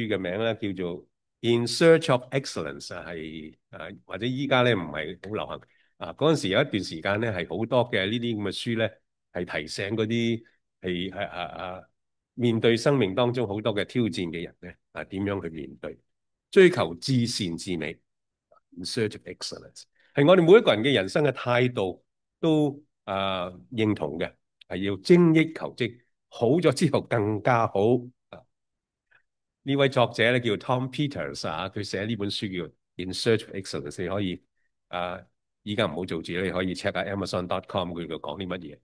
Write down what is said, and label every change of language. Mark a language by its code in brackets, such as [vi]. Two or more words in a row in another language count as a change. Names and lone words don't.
[yue] 嘅名咧叫做《In Search of Excellence》啊，係或者依家咧唔係好流行嗰陣時有一段時間咧係好多嘅呢啲咁嘅書咧係提醒嗰啲係面對生命當中好多嘅挑戰嘅人咧點樣去面對追求至善至美。In search of excellence 係我哋每一個人嘅人生嘅態度都認同嘅，係要精益求精，好咗之後更加好。呢位作者咧叫 Tom Peters 佢寫呢本書叫 In Search of Excellence，你可以依家唔好做住，你可以 check 下 Amazon.com 佢度講啲乜嘢。